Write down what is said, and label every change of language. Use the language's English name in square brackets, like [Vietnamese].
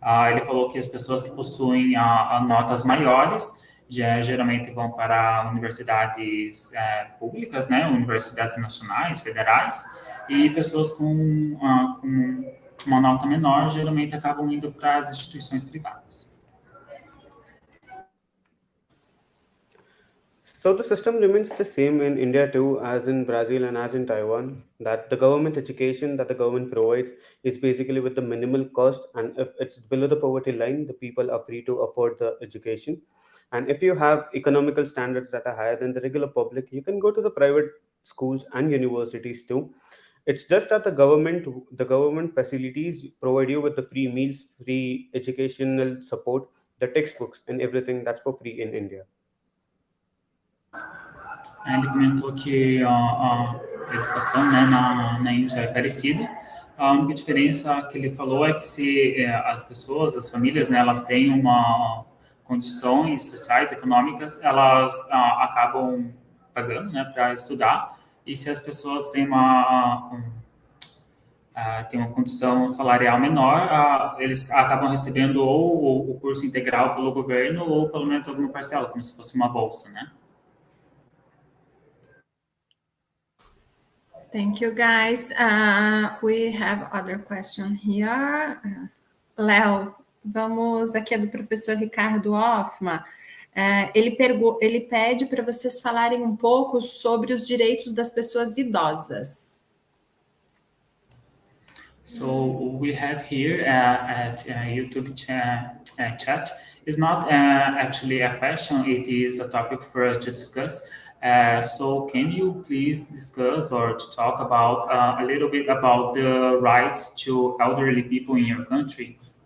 [Portuguese] Ele falou que as pessoas que possuem notas maiores geralmente vão para universidades públicas, né? Universidades nacionais, federais, e pessoas com uma nota menor geralmente acabam indo para as instituições privadas. [English] So the system remains the same in India too, as in Brazil and as in Taiwan, that the government education that the government provides is basically with the minimal cost, and if it's below the poverty line, the people are free to afford the education. And if you have economical standards that are higher than the regular public, you can go to the private schools and universities too. It's just that the government facilities provide you with the free meals, free educational support, the textbooks, and everything that's for free in India. [Portuguese] Ele comentou que a educação, né, na Índia é parecida. A única diferença que ele falou é que se as pessoas, as famílias, né, elas têm condições sociais, econômicas, elas acabam pagando, né, para estudar. E se as pessoas têm uma condição salarial menor, eles acabam recebendo ou o curso integral pelo governo ou pelo menos alguma parcela, como se fosse uma bolsa, né? [English] Thank you, guys. We have other question here. [Portuguese] Léo, vamos aqui, é do professor Ricardo Hoffman. Ele pede para vocês falarem um pouco sobre os direitos das pessoas idosas. [English] So we have here at YouTube chat is not actually a question, it is a topic for us to discuss. So can you please discuss or to talk about a little bit about the rights to elderly people in your country?